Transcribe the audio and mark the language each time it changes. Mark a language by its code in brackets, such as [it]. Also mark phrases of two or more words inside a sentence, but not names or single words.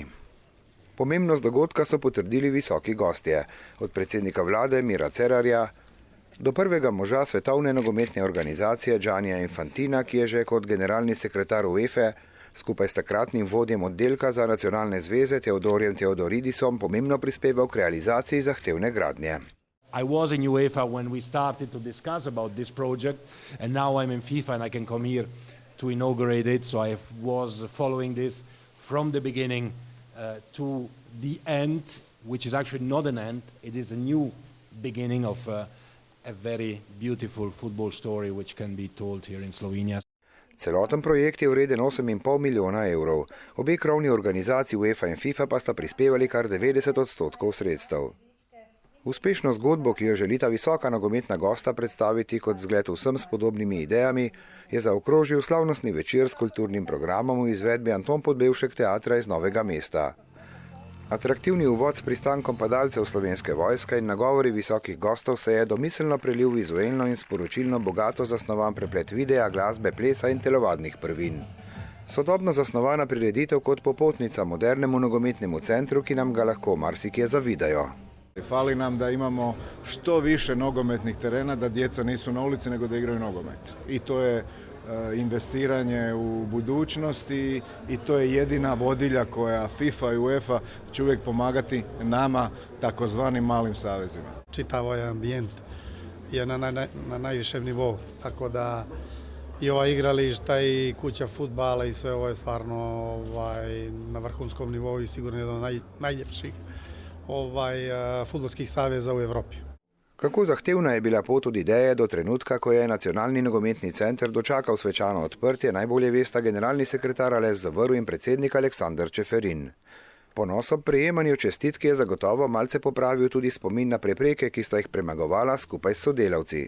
[sl] Pomembnost dogodka so potrdili visoki gostje, od predsednika vlade Mira Cerarja do prvega moža svetovne nogometne organizacije Giannija Infantina, ki je že kot generalni sekretar UEFA skupaj s takratnim vodjem oddelka za nacionalne zveze Teodorjem Teodoridisom pomembno prispeval k realizaciji zahtevne gradnje. [en] I was in UEFA when we started to discuss about this project, and now I'm in FIFA and I can come here to inaugurate it. So I was following this from the beginning to the end, which is actually not an end. It is a new beginning of a very beautiful football story which can be told here in Slovenia. [sl] Celoten projekt je vreden 8,5 milijona evrov. Obe krovni organizaciji UEFA in FIFA pa sta prispevali kar 90% sredstev. Uspešno zgodbo, ki jo želita visoka nogometna gosta predstaviti kot zgled vsem s podobnimi idejami, je zaokrožil slavnostni večer s kulturnim programom v izvedbi Anton Podbevšek teatra iz Novega mesta. Atraktivni uvod s pristankom padalcev Slovenske vojske in nagovori visokih gostov se je domiselno prelil vizuelno in sporočilno bogato zasnovan preplet videa, glasbe, plesa in telovadnih prvin. Sodobno zasnovana prireditev kot popotnica modernemu nogometnemu centru, ki nam ga lahko marsikje zavidajo. [hr] Fali nam da imamo što više nogometnih terena, da djeca nisu na ulici nego da igraju nogomet. I to je investiranje u budućnosti i to je jedina vodilja koja FIFA i UEFA će uvijek pomagati nama takozvanim malim savezima. [bs] Čitavo je ambijent je na najvišem nivou, tako da i ova igrališta i kuća fudbala i sve ovo je stvarno na vrhunskom nivou i sigurno jedno od najljepših fudbalskih saveza v Evropi. [sl] Kako zahtevna je bila pot od ideje do trenutka, ko je Nacionalni nogometni center dočakal svečano odprtje, najbolje vesta generalni sekretar Aleš Zavrl in predsednik Aleksander Čeferin. Ponos ob prejemanju čestitke je zagotovo malce popravil tudi spomin na prepreke, ki sta jih premagovala skupaj s sodelavci.